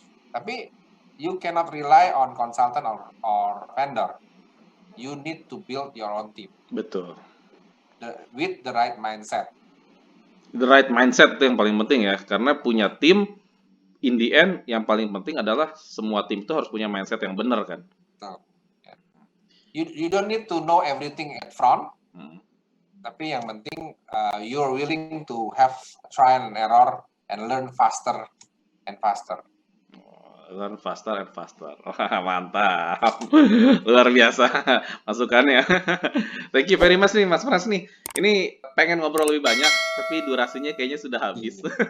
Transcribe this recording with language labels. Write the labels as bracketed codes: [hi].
[id] Tapi [en] you cannot rely on consultant or vendor. You need to build your own team. [id] Betul. [en] With the right mindset. The right mindset [id] itu yang paling penting ya, karena punya tim, [en] in the end [id] yang paling penting adalah semua tim itu harus punya mindset yang benar kan. Betul. [en] You don't need to know everything at front, [id] tapi yang penting [en] you're willing to have trial and error and learn faster and faster. Learn faster and faster. [id] Wah, mantap. Luar biasa masukannya. [en] Thank you very much nih Mas Pras nih. [id] Ini pengen ngobrol lebih banyak, tapi durasinya kayaknya sudah habis.